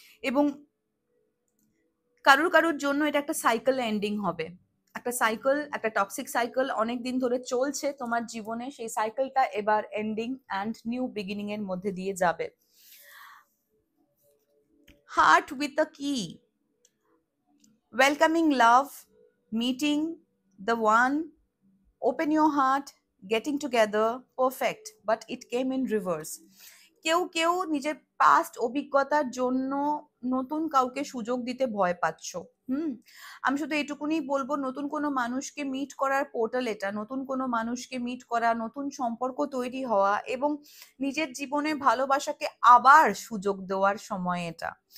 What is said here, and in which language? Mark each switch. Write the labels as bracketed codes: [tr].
[bn] এবং কারুর কারুর জন্য এটা একটা সাইকেল এন্ডিং হবে, একটা সাইকেল, একটা টক্সিক সাইকেল অনেকদিন ধরে চলছে তোমার জীবনে, সেই সাইকেলটা এবার এন্ডিং অ্যান্ড নিউ বিগিনিং এর মধ্যে দিয়ে যাবে। [en] Heart with a key. Welcoming love, meeting the one, open your heart, getting together, perfect, but it came in reverse. [bn] কেউ কেউ নিজের পাস্ট অভিজ্ঞতার জন্য নতুন কাউকে সুযোগ দিতে ভয় পাচ্ছ। আমি শুধু এটুকুনি বলবো, নতুন কোনো মানুষকে মিট করার পোর্টাল এটা, নতুন কোনো মানুষকে মিট করা, নতুন সম্পর্ক তৈরি হওয়া এবং নিজের জীবনে ভালোবাসাকে আবার সুযোগ দেওয়ার সময় এটা।